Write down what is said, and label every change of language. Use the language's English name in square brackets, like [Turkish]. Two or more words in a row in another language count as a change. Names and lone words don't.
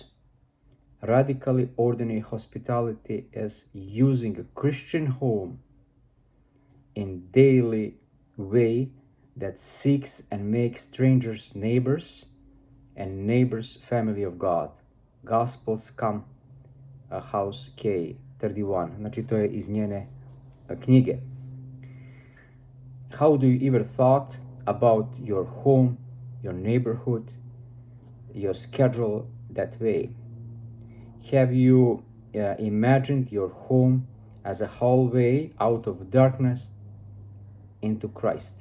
[English] Radically ordinary hospitality is using a Christian home in daily way that seeks and makes strangers neighbors and neighbors family of God. Gospels come, a house K 31. [Croatian] Znači, to je iz njene knjige. [English] How do you ever thought about your home, your neighborhood, your schedule that way? Have you imagined your home as a hallway out of darkness into Christ?